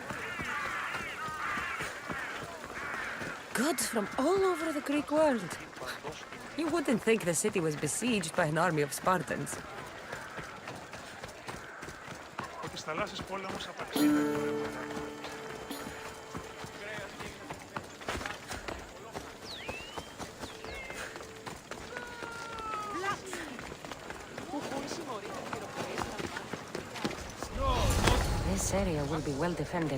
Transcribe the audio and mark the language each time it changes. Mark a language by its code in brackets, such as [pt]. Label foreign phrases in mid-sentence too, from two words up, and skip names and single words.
[en] Goods from all over the Greek world. You wouldn't think the city was besieged by an army of Spartans. [el] Ο της θαλάσσης πόλεμος απαξίδευε το ρεύμα. [en] This area will be well defended.